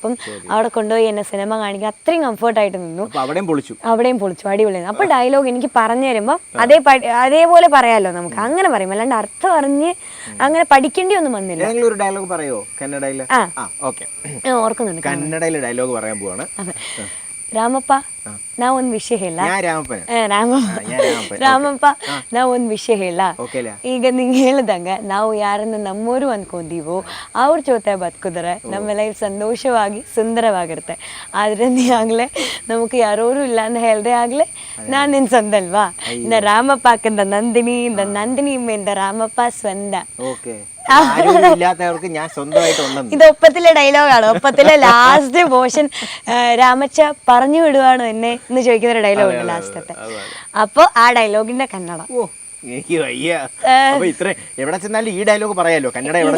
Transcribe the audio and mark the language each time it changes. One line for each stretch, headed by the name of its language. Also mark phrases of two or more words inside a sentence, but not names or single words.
Malayalam: അപ്പം അവിടെ കൊണ്ടുപോയി എന്നെ സിനിമ കാണിക്കാൻ അത്രയും കംഫർട്ടായിട്ട് നിന്നു. അവിടെയും പൊളിച്ചു, അടിപൊളിയായിരുന്നു. അപ്പോൾ ഡയലോഗ് എനിക്ക് പറഞ്ഞു തരുമ്പോൾ അതേപോലെ പറയാമല്ലോ നമുക്ക്, അങ്ങനെ പറയും. അല്ലാണ്ട് അർത്ഥം അറിഞ്ഞ് അങ്ങനെ പഠിക്കേണ്ടി ഒന്നും വന്നില്ല. ഓർക്കുന്നുണ്ട്, കന്നഡയിലെ ഡയലോഗ് പറയാൻ പോവാണ്.
Kannada: ರಾಮಪ್ಪ ನಾ ಒಂದ್ ವಿಷಯ ಹೇಳ. ರಾಮಪ್ಪ ನಾ ಒಂದ್ ವಿಷಯ ಹೇಳ. ಈಗ ನಿಂಗೆ ಹೇಳ್ದಂಗ ನಾವು ಯಾರನ್ನ ನಮ್ಮೋರು ಅನ್ಕೊಂಡೀವೋ ಅವ್ರ ಜೊತೆ ಬದುಕಿದ್ರೆ ನಮ್ಮ ಲೈಫ್ ಸಂತೋಷವಾಗಿ ಸುಂದರವಾಗಿರುತ್ತೆ. ಆದ್ರೆ ನೀ ಆಗ್ಲೇ ನಮಗೆ ಯಾರೋರು ಇಲ್ಲ ಅಂತ ಹೇಳ್ದೆ ಆಗ್ಲೇ ನಾನು ನಿನ್ ಸಂದಲ್ವಾ.
Tamil: இந்த ராமப்பாக்கு இந்த நந்தினி இந்த ராமப்பா സ്വന്ത.
Malayalam: ഇത് ഒപ്പത്തിലെ ഡയലോഗാണ്. ഒപ്പത്തിലെ
English: last portion
Malayalam: രാമച്ച പറഞ്ഞു വിടുവാണോ എന്നെ എന്ന് ചോദിക്കുന്ന ഒരു ഡയലോഗ് ഉണ്ട് ലാസ്റ്റത്തെ. അപ്പൊ ആ ഡയലോഗിന്റെ കന്നഡ എവിടെ ചെന്നാലും ഈ ഡയലോഗ് പറയാലോ. കന്നഡ